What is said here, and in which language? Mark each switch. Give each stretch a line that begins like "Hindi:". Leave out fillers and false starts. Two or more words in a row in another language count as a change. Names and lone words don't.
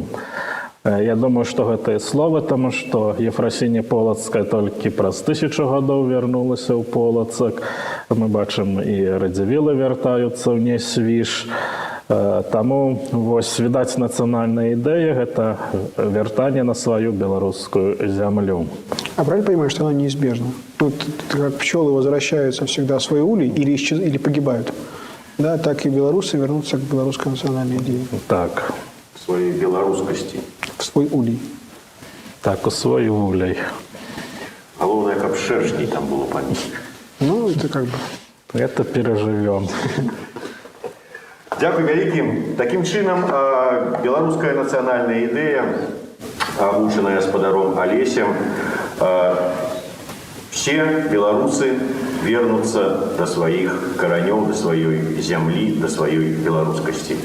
Belarusian: Я думаю, што гэтыя словы, таму што Ефрасіня Полацкая толькі праз 1000 гадоў вярнулася ў Полацак. Мы бачым, і радзівілы вяртаюцца ў Несвіж. Таму, вось, відаць, нацыянальная ідэя – гэта вяртанне на сваю беларускую зямлю.
Russian: А правильно понимаешь, что она неизбежна? Вот, как пчелы возвращаются всегда в свой улей или погибают, да, так и белорусы вернутся к белорусской национальной идее. Так. В своей беларускасці. В свой улей.
Belarusian: Так, у свой улей. Галоўнае, каб шэршней там было паміж.
Russian: Ну, это как бы... Это перажывем.
Belarusian: Дзякуй вялікім. Такім чынам, беларуская нацыянальная ідэя, агучаная спадаром Алесем, все беларусы вернуцца да сваіх каранёў, да сваёй зямлі, да сваёй беларускасці.